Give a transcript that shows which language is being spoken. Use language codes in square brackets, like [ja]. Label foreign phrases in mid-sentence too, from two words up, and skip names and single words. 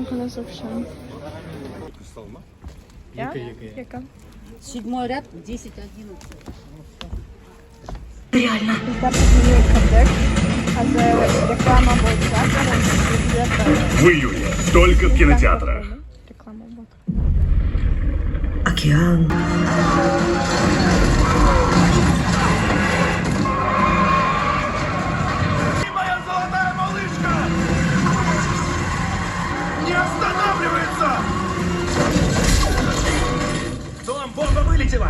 [ru] в общем. Я? Яка? 7 ряд, 10, 11. [uz] Bizda bizning kirdik. Hozir reklama bo'lsa, [ru] В июне только в кинотеатрах. [uz] reklama bo'ldi. [ru] Океан. Моя золотая малышка! Не останавливается! Дом, бомба вылетела!